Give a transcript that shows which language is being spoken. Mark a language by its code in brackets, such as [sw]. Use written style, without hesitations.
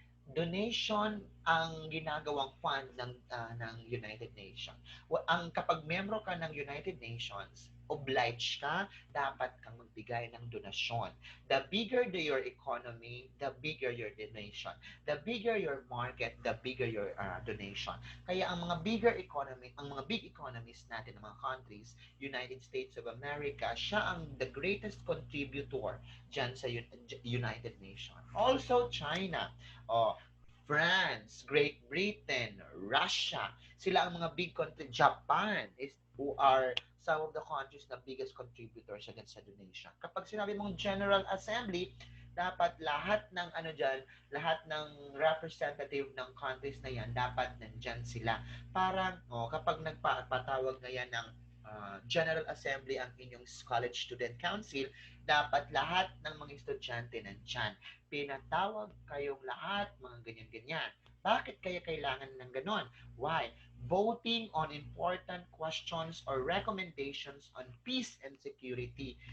[tl] Donation ang ginagawang fund ng United Nations. Ang kapag miyembro ka ng United Nations, obliged ka, dapat kang magbigay ng donasyon. [en] The bigger your economy, the bigger your donation. The bigger your market, the bigger your donation. [tl] Kaya ang mga big economies natin, ng mga countries, United States of America, siya ang [en] the greatest contributor [tl] dyan sa United Nations. [en] Also, China, France, Great Britain, Russia, [tl] sila ang mga big country. [en] Japan is who are some of the countries [tl] na biggest contributors against sa donation. Kapag sinabi mong General Assembly, dapat lahat ng lahat ng representative ng countries na yan, dapat nandyan sila. Parang, kapag nagpatawag na yan ng General Assembly ang inyong College Student Council, dapat lahat ng mga estudyante nandyan. Pinatawag kayong lahat, mga ganyan-ganyan. Bakit kaya kailangan ng ganon? [en] Why? Voting on important questions or recommendations on peace and security.